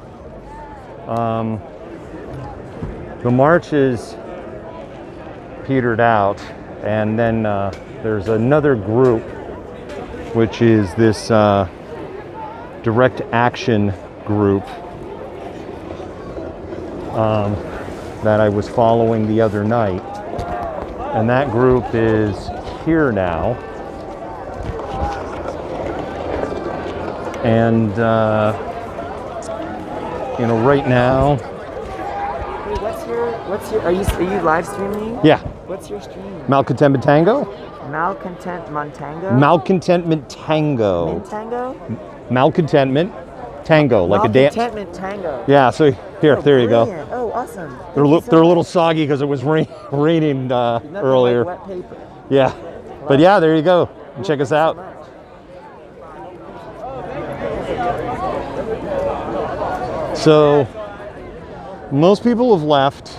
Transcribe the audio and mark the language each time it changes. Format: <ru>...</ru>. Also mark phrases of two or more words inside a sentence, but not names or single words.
<en>The march is petered out, and then there's another group, which is this direct action group that I was following the other night, and that group is here now. And you know, right now. What's your? Are you live streaming? Yeah. What's your stream? Malcontentment Tango. Malcontentment Tango. Malcontentment Tango. Mintango? Malcontentment Tango, like a dance. Malcontentment Tango. Yeah. So here, there you go. Oh, awesome. They're a little soggy because it was raining earlier. Like wet paper. Yeah. But yeah, there you go. Check us out. So most people have left.</en>